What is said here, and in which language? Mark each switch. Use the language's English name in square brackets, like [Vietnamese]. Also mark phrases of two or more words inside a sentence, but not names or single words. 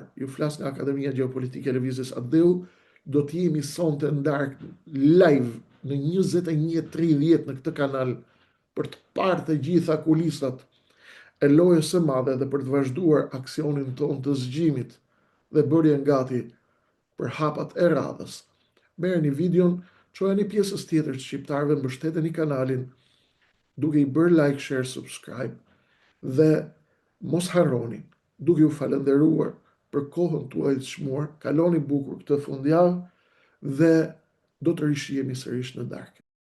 [Albanian] Ju flas nga Akademia Gjeopolitike e Lëvizjes Adeu, do të jemi sonte ndark live në 21:30 në këtë kanal për të parë të gjitha kulisat e lojës së madhe dhe për të vazhduar aksionin ton të zgjimit dhe bërjen gati për hapat e radhës. Merrni videon, çojeni pjesës tjetër të shqiptarëve, mbështeteni kanalin duke i bërë [English] like, share, subscribe [Albanian] dhe mos harroni, duke ju falënderuar për kohën tuaj të çmuar, kaloni bukur këtë fundjavë dhe do të rishihemi sërish në darkë.